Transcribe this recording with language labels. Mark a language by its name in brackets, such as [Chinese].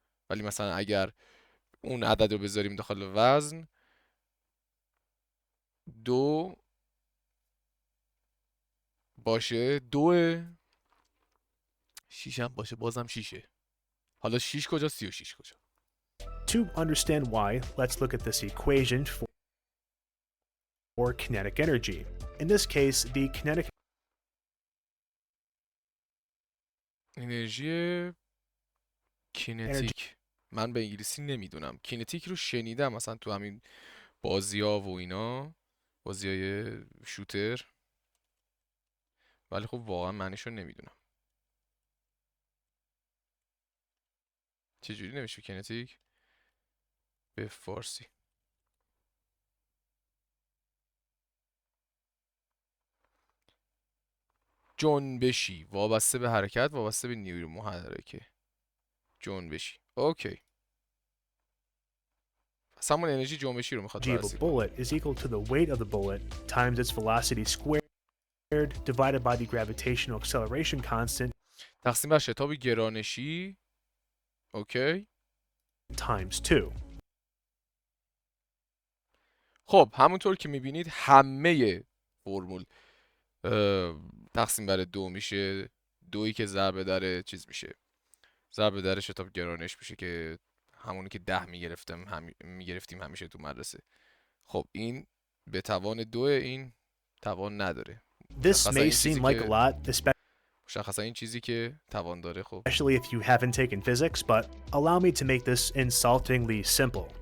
[Persian] ولی مثلا اگر اون عدد رو بذاریم داخل وزن 2 باشه 2 6 هم باشه بازم 6. حالا 6 کجا 36 کجا؟ [English] To understand why, let's look at this equation for kinetic energy. In this case, the kinetic [Persian] انرژی کینتیک. من به انگلیسی نمیدونم. کینتیک رو شنیدم مثلا تو همین بازی‌ها و اینا، بازی‌های شوتر، ولی خب واقعا معنیش رو نمیدونم. چجوری نمیشه کینتیک به فارسی؟ جنبشی، وابسته به حرکت، وابسته به نیروی محرکه. جنبشی. اوکی. پس همون انرژی جنبشی رو میخواد [English] of a [Persian] بررسی کنه. [English] bullet is equal to the weight of the bullet times its velocity squared divided by the gravitational acceleration constant [Persian] تقسیم بر شتاب گرانشی. اوکی. [English] times 2. [Persian] خب همونطور که میبینید همه فرمول تقسیم بر 2 میشه. 2 که ضرب در چیز میشه، ضرب در شتاب گرانش میشه که همونی که 10 میگرفتیم همیشه تو مدرسه. خب این به توان 2، این توان نداره. [English] This may seem like a lot, [Persian] مشخصا این چیزی که توان داره. خب [English] especially if you haven't taken physics, but allow me to make this insultingly simple.